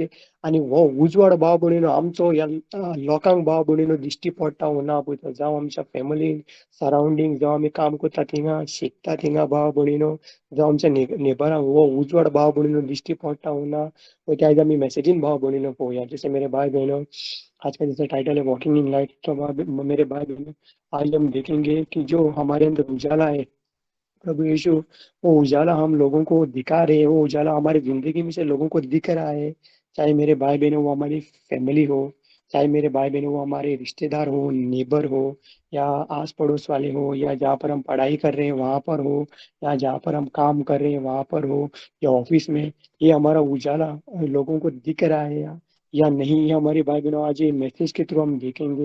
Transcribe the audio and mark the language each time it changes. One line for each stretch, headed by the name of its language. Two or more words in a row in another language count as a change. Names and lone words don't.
Konkani: आनी हो उजवाड भाव भयणीनो आमचो ह्या लोकांक भाव भयणीनो दिश्टी पडटा वो ना पळय तो. जावं आमच्या
English: familin surrounding,
Konkani: जावं आमी काम करता थिंगा, शिकता थिंगा भाव भयणीनो, जावं आमच्या नेबरांक हो उजवाड भाव भयणीनो दिश्टी पडटा वो ना पळय ते आयज आमी मेसेजीन भाव भयणीनो पळोवया.
Hindi: जैसे मेरे भाई बहनों, आज का जैसा टाइटल है
English: walking in light,
Hindi: तो मेरे भाई बहनों, आज हम देखेंगे कि जो हमारे अंदर उजाला है, प्रभु यीशु, वो उजाला हम लोगों को दिखा रहे हैं, वो उजाला हमारी जिंदगी में से लोगों को दिख रहा है। चाहे मेरे भाई बहनों वो हमारी फैमिली हो, चाहे मेरे भाई बहनों वो हमारे रिश्तेदार हो, नेबर हो, या आस पड़ोस वाले हो, या जहाँ पर हम पढ़ाई कर रहे हैं वहां पर हो, या जहाँ पर हम काम कर रहे हैं वहां पर हो, या ऑफिस में, ये हमारा उजाला लोगों को दिख रहा है या नहीं, ये हमारे भाई बहनों आज ये मैसेज के थ्रू हम देखेंगे।